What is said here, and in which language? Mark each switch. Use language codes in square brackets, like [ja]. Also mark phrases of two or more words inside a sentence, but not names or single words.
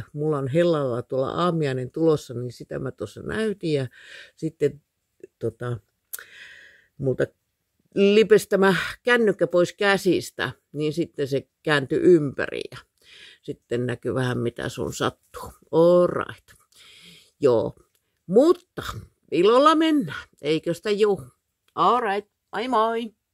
[fi] Mulla on hellalla tuolla aamiainen tulossa, niin sitä mä tuossa näytin. Ja sitten multa lipesi tämä kännykkä pois käsistä, niin sitten se kääntyi ympäri ja sitten näkyy vähän mitä sun sattuu. [en] All right. [fi] Joo, mutta ilolla mennään, eikö sitä juu? [en] All right, [fi] moi moi!